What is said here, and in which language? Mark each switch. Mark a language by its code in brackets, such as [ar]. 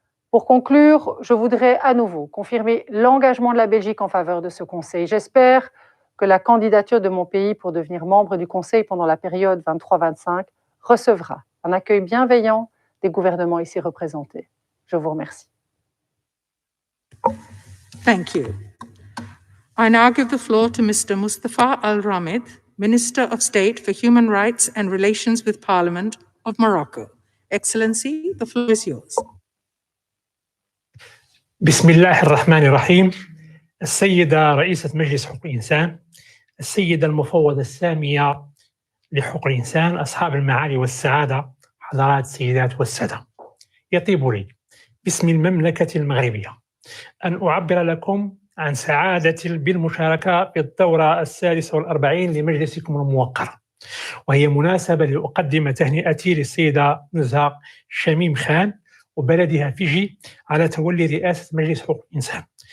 [fr] Pour conclure, je voudrais à nouveau confirmer l'engagement de la Belgique en faveur de ce Conseil. J'espère que la candidature de mon pays pour devenir membre du Conseil pendant la période 23-25 recevra un accueil bienveillant des gouvernements ici représentés. Je vous remercie. [en] Thank you. I now give the floor to Mr. Mustafa Al-Ramid, Minister of State for Human Rights and Relations with Parliament of Morocco. Excellency, the floor is yours. [ar] بسم الله الرحمن الرحيم. السيدة رئيسة مجلس حقوق الإنسان، السيدة المفوضة السامية لحقوق الإنسان، أصحاب المعالي والسعادة، حضرات السيدات والسادة، يطيب لي باسم المملكة المغربية أن أعبر لكم عن سعادتي بالمشاركة في الدورة 46 لمجلسكم الموقر، وهي مناسبة لأقدم تهنئتي للسيدة نزهة شميم خان وبلدها فيجي على تولي رئاسة مجلس حقوق الإنسان.